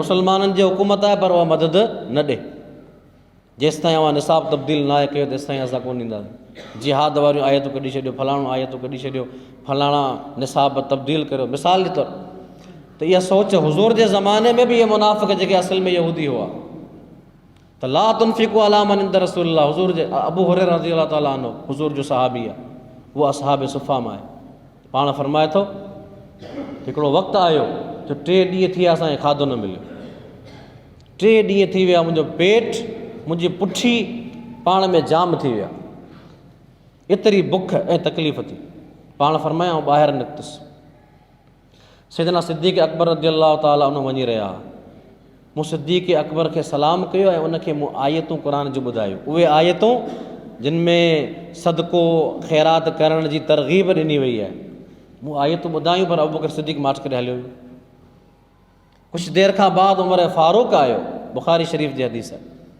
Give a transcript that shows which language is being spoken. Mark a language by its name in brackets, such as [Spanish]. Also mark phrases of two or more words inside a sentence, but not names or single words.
[Sindhi] मुसलमाननि जी हुकूमत आहे, पर उहा मदद न ॾे। जेसि ताईं अवां निसाब तब्दील न आहे कयो, तेसि ताईं असां कोन ॾींदासीं। जिहाद वारियूं आयतूं कढी छॾियो, फलाणो आयतूं कढी छॾियो, फलाणा निसाब तब्दील करियो। मिसाल जे तौरु त इहा सोच हुज़ूर जे ज़माने में बि इहे मुनाफ़िक़ जेके असल में यहूदी हुआ, त [Arabic] لا تنفقوا على من عند رسول الله. [Sindhi] हुज़ूर जे अबू हुरैरा [Arabic] رضي الله تعالى عنه [Sindhi] हुज़ूर जो सहाबी आहे, उहो असहाबे सुफ़ा मां आहे। पाण फरमाए थो हिकिड़ो वक़्तु आयो जो 3 ॾींहं थी विया असांखे खाधो न मिलियो, 3 ॾींहं थी विया, मुंहिंजो पेट, मुंहिंजी पुठी पाण में जाम थी विया, एतिरी बुख ऐं तकलीफ़ थी। पाण फरमाया ऐं ॿाहिरि निकितुसि। सैयदना सिद्दीक़ अकबर [Arabic] رضي الله تعالى عنه [Sindhi] वञी रहिया। मूं सिद्दीक़ अकबर खे सलाम कयो ऐं उनखे मूं आयतूं क़ुर जूं ॿुधायूं, उहे आयतूं जिन में सदको ख़ैरात करण जी तरग़ीब ॾिनी वई आहे। मूं आयतूं ॿुधायूं, पर अबू बकर सिद्दीक़ माठ करे हलियो। कुझु देरि खां बाद उमर फारूक आयो, बुख़ारी शरीफ़ जी हदीस आहे।